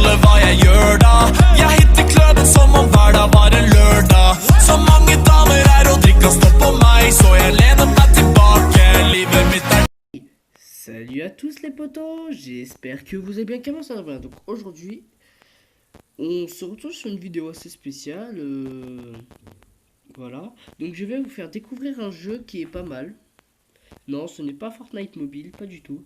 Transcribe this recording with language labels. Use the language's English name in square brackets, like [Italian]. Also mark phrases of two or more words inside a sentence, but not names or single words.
[Norwegian] hva jeg gjør da. Jeg hitter klubben som om hverdag var en lørdag. Så mange damer her og drikka står på meg, så jeg lener meg tilbake. Livet mitt er. [French] Salut à tous les potos, j'espère que vous allez bien. Comment ça va? Donc aujourd'hui, on se retrouve sur une vidéo assez spéciale. Voilà, donc je vais vous faire découvrir un jeu qui est pas mal. Non, ce n'est pas Fortnite mobile, pas du tout.